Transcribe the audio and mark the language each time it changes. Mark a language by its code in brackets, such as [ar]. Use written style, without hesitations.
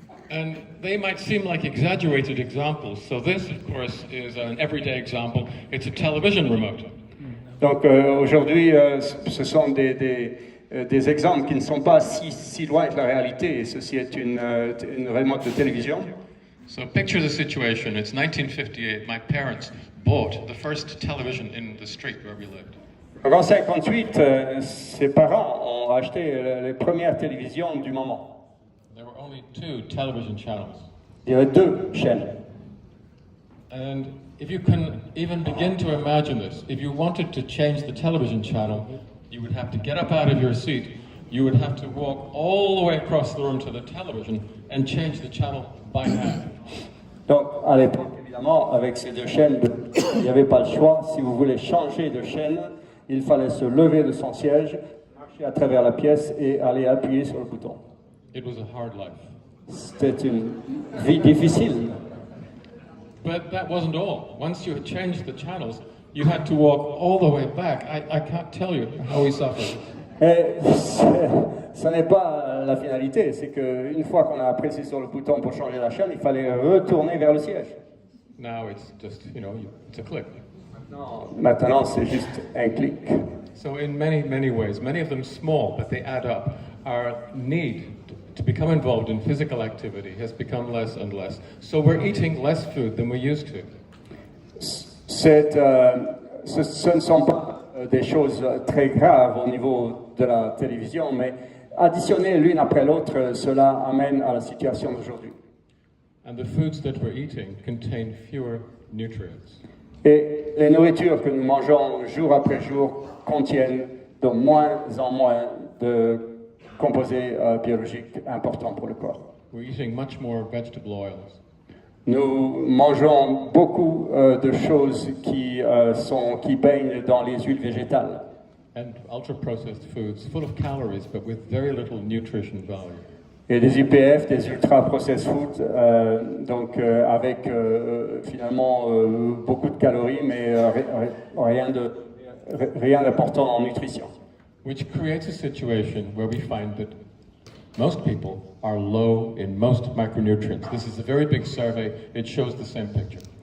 [en] And they might seem like exaggerated examples. So this, of course, is an everyday example. It's a television remote. [fr] Donc aujourd'hui, ce sont des exemples qui ne sont pas si loin de la réalité. Et ceci est une remote de télévision. [en] So picture the situation. It's 1958. My parents bought the first television in the street where we lived. [fr] Donc en 58, ses parents ont acheté les premières télévisions du moment. [en] There were only 2 television channels. [fr] Il y avait 2 chaînes. [en] And if you can even begin to imagine this, if you wanted to change the television channel, you would have to get up out of your seat, you would have to walk all the way across the room to the television and change the channel by hand. [fr] Donc à l'époque, évidemment, avec ces 2 chaînes, il n'y avait pas le choix. Si vous voulez changer de chaîne, il fallait se lever de son siège, marcher à travers la pièce et aller appuyer sur le bouton. [en] It was a hard life. [fr] C'était une vie difficile. [en] But that wasn't all. Once you had changed the channels, you had to walk all the way back. I can't tell you how we suffered. [fr] Et ce n'est pas la finalité, c'est qu'une fois qu'on a apprécié sur le bouton pour changer la chaîne, il fallait retourner vers le siège. [en] Now it's just, it's a click. [fr] Maintenant, c'est juste un clic. [en] So in many, many ways, many of them small, but they add up, our need to become involved in physical activity has become less and less. So we're eating less food than we used to. [fr] Ce ne sont pas des choses très graves au niveau de la télévision, mais additionner l'une après l'autre, cela amène à la situation d'aujourd'hui. [en] And the foods that we're eating contain fewer nutrients. [fr] Et les nourritures que nous mangeons jour après jour contiennent de moins en moins de composés biologiques importants pour le corps. [en] We're eating much more vegetable oils. [fr] Nous mangeons beaucoup de choses qui baignent dans les huiles végétales. [en] And ultra-processed foods full of calories but with very little nutrition value. [fr] Et des UPF, des ultra-processed foods, avec finalement beaucoup de calories, mais rien d'important en nutrition. [en] Which creates a situation where we find that most people are low in most micronutrients. This is a very big survey. It shows the same picture.